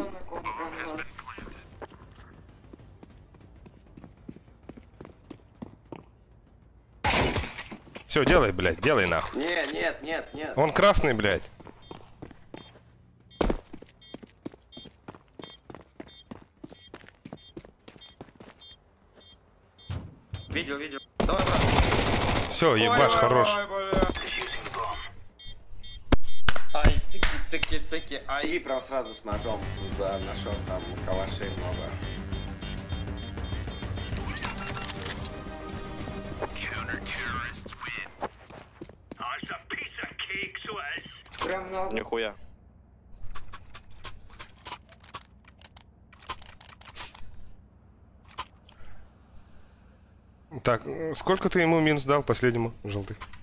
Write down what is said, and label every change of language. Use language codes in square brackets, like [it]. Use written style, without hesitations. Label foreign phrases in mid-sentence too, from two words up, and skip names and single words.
[ru] Все, делай, блядь, делай нахуй. Нет. Он красный, блядь. Видел. Давай, брат. Все, ебаш, хорош. Ай, цики, ай. И прям сразу с ножом за нашел там калашей много. Прям много. Нихуя. Так, сколько ты ему минус дал последнему, желтый?